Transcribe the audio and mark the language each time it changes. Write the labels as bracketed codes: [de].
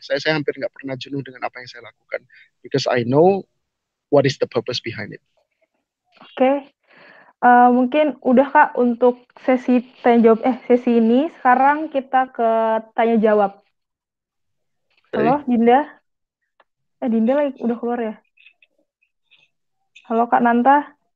[id] Saya hampir nggak pernah jenuh dengan apa yang saya lakukan. [en] Because I know what is the purpose behind it. [id] Oke. Mungkin udah Kak untuk sesi tanya jawab sesi ini. Sekarang kita ke tanya jawab. Halo Dinda. Dinda lagi udah keluar ya? Halo Kak Nanta.